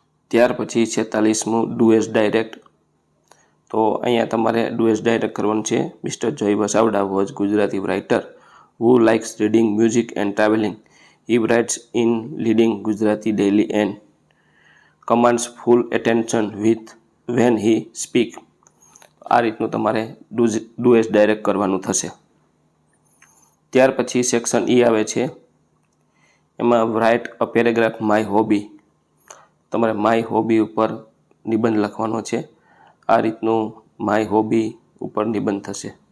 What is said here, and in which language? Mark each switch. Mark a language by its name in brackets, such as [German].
[Gujarati] ત્યાર પછી 46મું do as direct. તો અહીંયા તમારે ડુ એઝ ડાયરેક્ટ કરવાનું છે. [English] Mister Joy Vasavada was Gujarati writer who likes reading music and traveling. He writes in leading Gujarati daily and commands full attention with when he speak. [Gujarati] આ રીતનું તમારે ડુ એઝ ડાયરેક્ટ કરવાનું થશે. ત્યાર પછી સેક્શન E આવે છે. એમાં write a paragraph my hobby. તમારે માય હોબી ઉપર નિબંધ લખવાનો છે. આ રીતનું માય હોબી ઉપર નિબંધ થશે.